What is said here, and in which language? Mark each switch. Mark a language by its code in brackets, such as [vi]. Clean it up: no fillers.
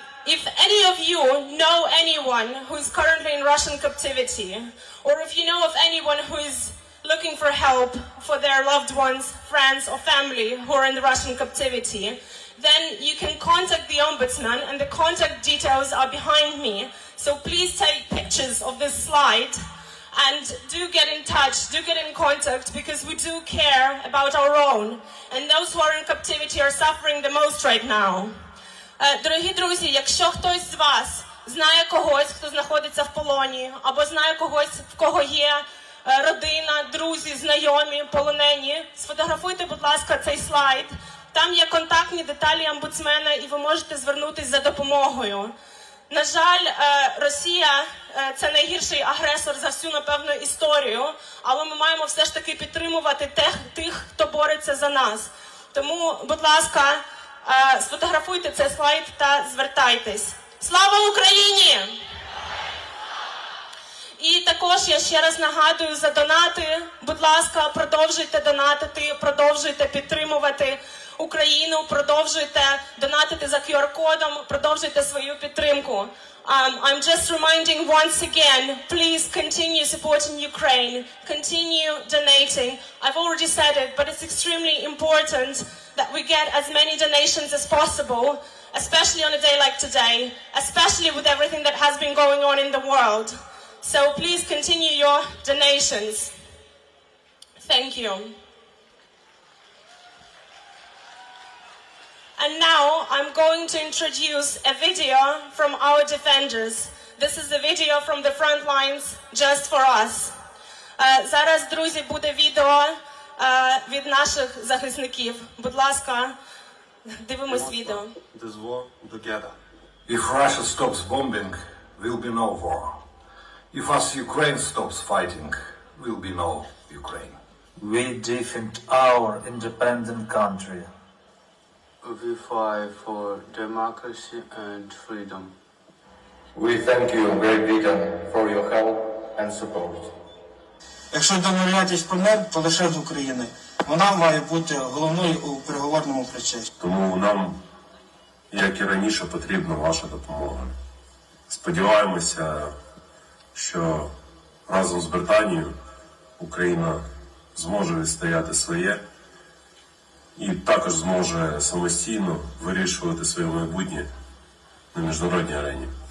[en] If any of you know anyone who is currently in Russian captivity, or if you know of anyone who is looking for help for their loved ones, friends, or family who are in the Russian captivity, then you can contact the Ombudsman, and the contact details are behind me. So please take pictures of this slide and do get in touch, do get in contact, because we do care about our own. And those who are in captivity are suffering the most right now. [uk] Дорогі друзі, якщо хтось з вас знає когось, хто знаходиться в полоні, або знає когось, в кого є родина, друзі, знайомі, полонені, сфотографуйте, будь ласка, цей слайд. Там є контактні деталі омбудсмена, і ви можете звернутися за допомогою. На жаль, Росія – це найгірший агресор за всю, напевно, історію, але ми маємо все ж таки підтримувати тих, хто бореться за нас. Тому, будь ласка, сфотографуйте цей слайд та звертайтесь. Слава Україні! І також я ще раз нагадую за донати. Будь ласка, продовжуйте донатити, продовжуйте підтримувати Україну, продовжуйте донатити за QR-кодом, продовжуйте свою підтримку. [en] I'm just reminding once again, please continue supporting Ukraine, continue donating. I've already said it, but it's extremely important that we get as many donations as possible, especially on a day like today, especially with everything that has been going on in the world. So please continue your donations. Thank you. And now I'm going to introduce a video from our defenders. This is a video from the front lines just for us. [uk] Зараз, друзі, буде відео від наших захисників. Будь ласка, дивимось відео. [en] This war together. If Russia stops bombing, will be no war. If us Ukraine stops fighting, will be no Ukraine. We defend our independent country. We fight for democracy and freedom. We thank you, Great Britain, for your help and support. [uk] Якщо домовлятись про мир, то лише з України. Вона має бути головною у переговорному процесі. Тому нам, як і раніше, потрібна ваша допомога. Сподіваємося, що разом з Британією Україна зможе відстояти своє і також зможе самостійно вирішувати своє майбутнє на міжнародній арені.